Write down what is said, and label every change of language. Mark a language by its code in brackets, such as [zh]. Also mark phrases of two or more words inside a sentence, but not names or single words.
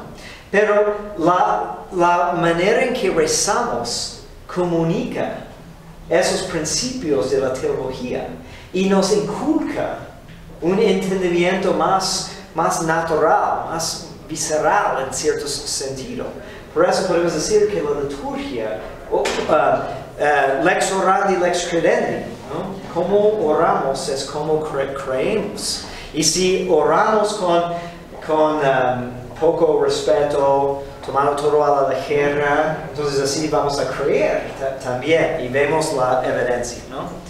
[es] Pero la manera en que rezamos comunica esos principios de la teología y nos inculca un entendimiento más natural, más visceral en cierto sentido. Por eso podemos decir que la liturgia, [la] lex orandi, lex credendi, [es] ¿no? Como oramos es como creemos. Y si oramos con poco respeto, tomando todo a la ligera, entonces así vamos a creer también y vemos la evidencia, ¿no?